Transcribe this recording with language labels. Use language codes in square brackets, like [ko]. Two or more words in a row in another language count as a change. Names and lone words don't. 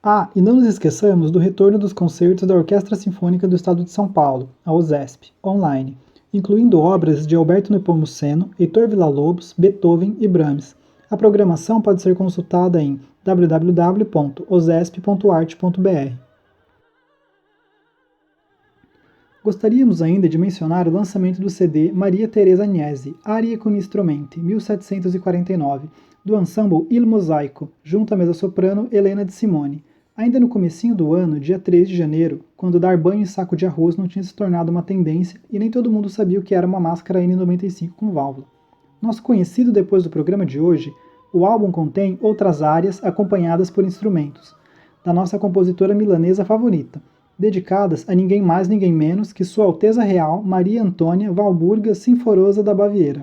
[pt] Ah, e não nos esqueçamos do retorno dos concertos da Orquestra Sinfônica do Estado de São Paulo, a OSESP, online, incluindo obras de Alberto Nepomuceno, Heitor Villa-Lobos, Beethoven e Brahms. A programação pode ser consultada em www.osesp.art.br. Gostaríamos ainda de mencionar o lançamento do CD Maria Teresa Agnesi, Arie con Strumenti, 1749, do ensemble Il Mosaico, junto à mezza-soprano Helena de Simone. Ainda no comecinho do ano, dia 3 de janeiro, quando dar banho em saco de arroz não tinha se tornado uma tendência e nem todo mundo sabia o que era uma máscara N95 com válvula. Nosso conhecido depois do programa de hoje, o álbum contém outras áreas acompanhadas por instrumentos, da nossa compositora milanesa favorita, dedicadas a ninguém mais ninguém menos que Sua Alteza Real Maria Antônia Walburga Sinforosa da Baviera.